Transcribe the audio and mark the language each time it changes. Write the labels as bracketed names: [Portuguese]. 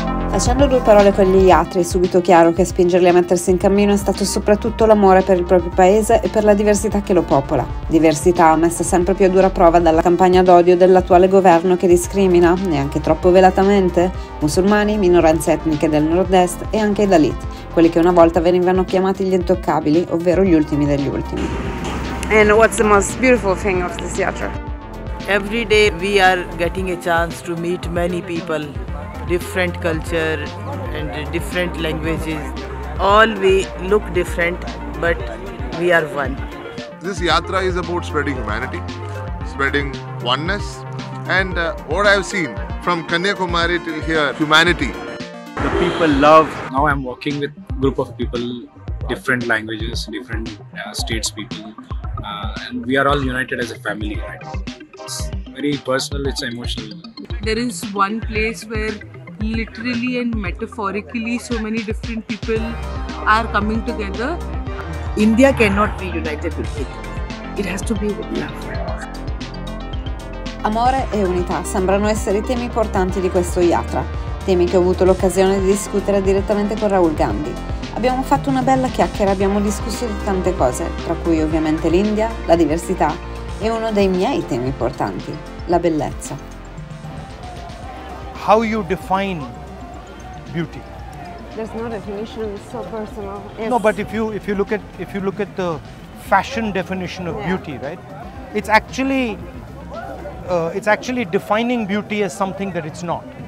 [Italian] Facendo due parole con gli yatri è subito chiaro che a spingerli a mettersi in cammino è stato soprattutto l'amore per il proprio paese e per la diversità che lo popola. Diversità messa sempre più a dura prova dalla campagna d'odio dell'attuale governo che discrimina, neanche troppo velatamente, musulmani, minoranze etniche del nord-est e anche i Dalit, quelli che una volta venivano chiamati gli intoccabili, ovvero gli ultimi degli ultimi. [English] And what's the most beautiful thing of this yatra? Every day we are getting a chance to meet many people. Different culture and different languages. All we look different, but we are one. This yatra is about spreading humanity, spreading oneness, and what I have seen from Kanyakumari till here, humanity. The people love. Now I'm working with a group of people, different languages, different states people, and we are all united as a family. Right? It's very personal, it's emotional. There is one place where literally and metaphorically so many different people are coming together. India cannot be united with hate. It has to be with love. [Italian] Amore e unità sembrano essere i temi portanti di questo yatra, temi che ho avuto l'occasione di discutere direttamente con Rahul Gandhi. Abbiamo fatto una bella chiacchiera, abbiamo discusso di tante cose, tra cui ovviamente l'India, la diversità e uno dei miei temi portanti, la bellezza. [English] How you define beauty? There's no definition, it's so personal. Yes. No, but if you look at the fashion definition of beauty, right? It's actually defining beauty as something that it's not.